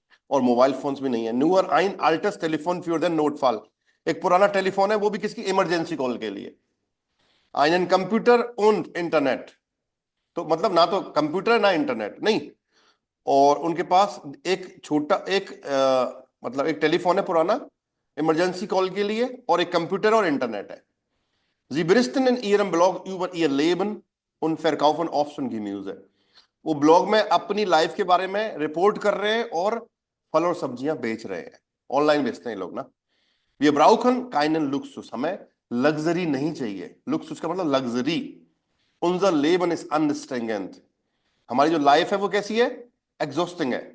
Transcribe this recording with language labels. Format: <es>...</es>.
<hi>और mobile phones भी नहीं है।</hi> <de>न्यूअर ein altes टेलीफोन फ्यूर देन नोटफॉल,</de> <hi>एक पुराना टेलीफोन है, वो भी किसकी, इमरजेंसी कॉल के लिए।</hi> <de>einen कंप्यूटर und इंटरनेट,</de> <hi>तो मतलब ना तो कंप्यूटर ना इंटरनेट नहीं, और उनके पास एक छोटा एक मतलब एक टेलीफोन है पुराना इमरजेंसी कॉल के लिए, और एक कंप्यूटर और इंटरनेट है।</hi> <de>Sie berichten in ihrem Blog über ihr Leben und verkaufen Obst und Gemüse।</de> <hi>वो ब्लॉग में अपनी लाइफ के बारे में रिपोर्ट कर रहे हैं और फल और सब्जियां बेच रहे हैं, ऑनलाइन बेचते हैं लोग ना।</hi> <de>Wir brauchen keinen Luxus,</de> <hi>हमें लग्जरी नहीं चाहिए। लुक्सुस का मतलब luxury.</hi> <de>Unser Leben ist anstrengend,</de> <hi>हमारी जो लाइफ है वो कैसी है, एग्जॉस्टिंग है।</hi>